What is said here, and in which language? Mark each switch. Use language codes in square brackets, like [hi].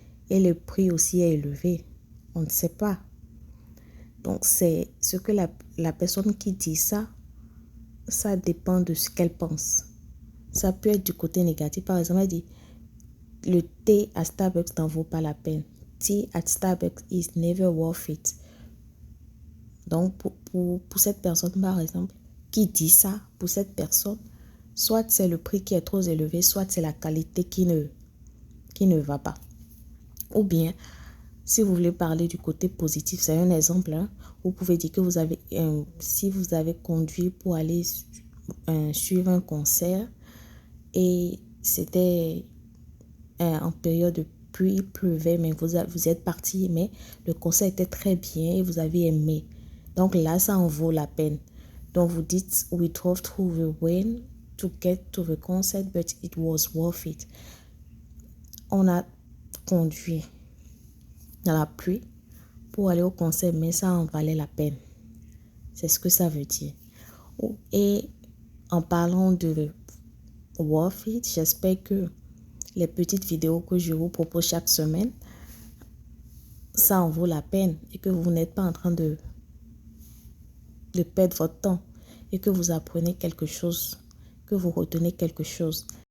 [fr] Et le prix aussi est élevé. On ne sait pas. Donc, c'est ce que la personne qui dit ça dépend de ce qu'elle pense. Ça peut être du côté négatif. Par exemple, elle dit, le thé à Starbucks n'en vaut pas la peine. [en] Tea at Starbucks is never worth it. [fr] Donc, pour cette personne, par exemple, qui dit ça, pour cette personne, soit c'est le prix qui est trop élevé, soit c'est la qualité qui ne va pas. Ou bien, si vous voulez parler du côté positif, c'est un exemple. Hein, vous pouvez dire que si vous avez conduit pour aller suivre un concert et c'était en période de pluie, il pleuvait, mais vous êtes parti, mais le concert était très bien et vous avez aimé. Donc là, ça en vaut la peine. Donc vous dites, we drove through the rain to get to the concert, but it was worth it. On a conduit dans la pluie pour aller au concert, mais ça en valait la peine. C'est ce que ça veut dire. Et en parlant de worth it, j'espère que les petites vidéos que je vous propose chaque semaine, ça en vaut la peine et que vous n'êtes pas en train de perdre votre temps et que vous apprenez quelque chose, que vous retenez quelque chose.